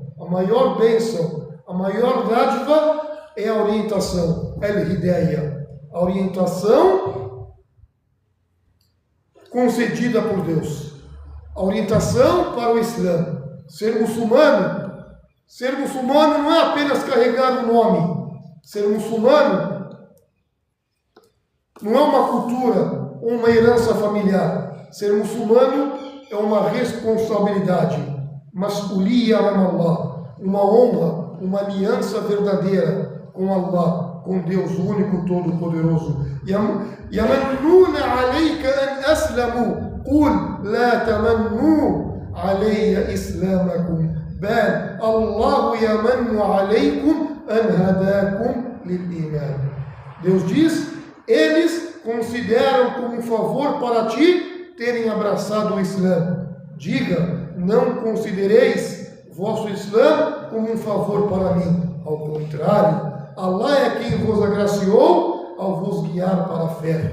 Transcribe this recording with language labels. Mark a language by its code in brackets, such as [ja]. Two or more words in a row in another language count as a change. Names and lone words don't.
[pt] A maior bênção, a maior dádiva é a orientação, al-hidayah, a orientação concedida por Deus, a orientação para o Islã. Ser muçulmano não é apenas carregar o nome. Ser muçulmano não é uma cultura ou uma herança familiar. Ser muçulmano é uma responsabilidade, [ar] مسؤولية على الله, [pt] uma honra, uma aliança verdadeira com Allah, com Deus o único Todo-Poderoso. [ar] يمنون عليك أن أسلموا قل لا تمنوا علي إسلامكم بل الله يمن عليكم أن هداكم للإيمان. [pt] Deus diz, eles consideram como um favor para ti terem abraçado o Islã. Diga, não considereis vosso Islã como um favor para mim. Ao contrário, Allah é quem vos agraciou ao vos guiar para a fé.